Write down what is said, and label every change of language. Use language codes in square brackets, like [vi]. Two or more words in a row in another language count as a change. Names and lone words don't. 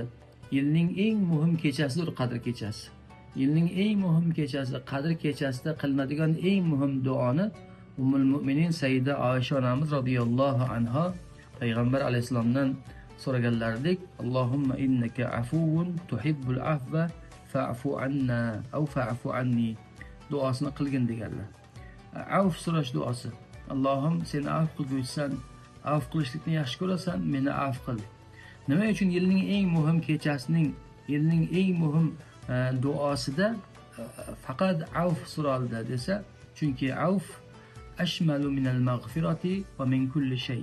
[uz] Yilning eng muhim kechasidir Qadr kechasi. Yilning eng muhim kechasi, Qadr kechasida qilinadigan eng muhim duoni Ummul Mu'minin Sayyida Oysha onamiz [ar] رضي الله عنها [uz] payg'ambar alayhissalomdan so'raganlaridek, [ar] اللهم إنك عفو تحب العفو فاعف عنا أو فاعف عني [uz] duosini qilgin deganlar. Avf so'rash duosi. Allohim, sen avf qilguvchisan, avf qilishlikni yaxshi ko'rasan, meni avf qil. Nima uchun yilning eng muhim kechasining, yilning eng muhim duosida faqat avf so'raldi desa, chunki avf [ar] أشمل من المغفرة ومن كل شيء.